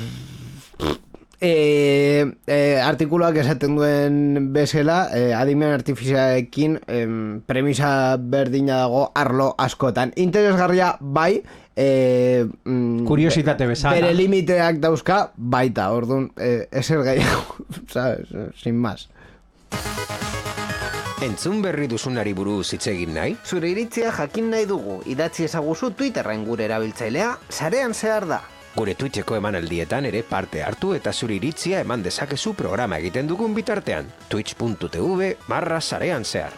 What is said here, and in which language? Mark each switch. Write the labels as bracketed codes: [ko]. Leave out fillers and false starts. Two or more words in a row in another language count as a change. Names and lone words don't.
[eu] artikuluak esaten duen bezala, adimen artifizialekin premisa berdina dago arlo askotan. Interesgarria bai, kuriositate bezala. Bere limiteak dauzka baita, orduan, ezer gehiago, [es] ¿sabes? Sin más. [eu] Entzun berri duzunari buruz hitz egin nahi? Zure iritzia jakin nahi dugu, idatzi ezaguzu Twitterren gure erabiltzailea, sarean zehar da. Gure Twitcheko emanaldietan ere parte hartu eta zure iritzia eman dezakezu programa egiten dugun bitartean. twitch.tv/sarean zehar.